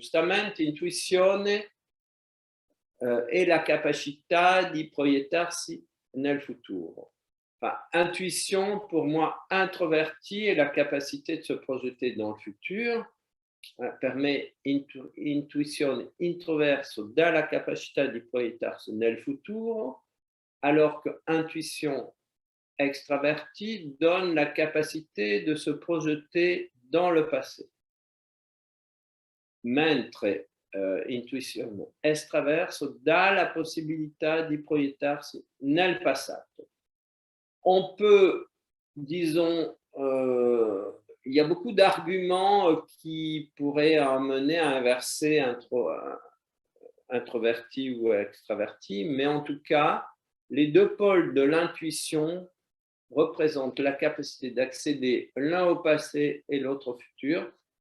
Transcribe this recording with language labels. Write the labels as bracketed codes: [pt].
[it] Giustamente, intuizione è la capacità di proiettarsi nel futuro. [fr] Intuition, pour moi, introverti est la capacité de se projeter dans le futur. [it] Per intuizione introverso dà la capacità di proiettarsi nel futuro, [fr] alors que intuition extraverti donne la capacité de se projeter dans le passé. [it] Mentre intuizione estraverso dà la possibilità di proiettarsi nel passato. [fr] On peut, disons, il y a beaucoup d'arguments qui pourraient amener à inverser introverti ou extraverti, mais en tout cas, les deux pôles de l'intuition représentent la capacité d'accéder l'un au passé et l'autre au futur.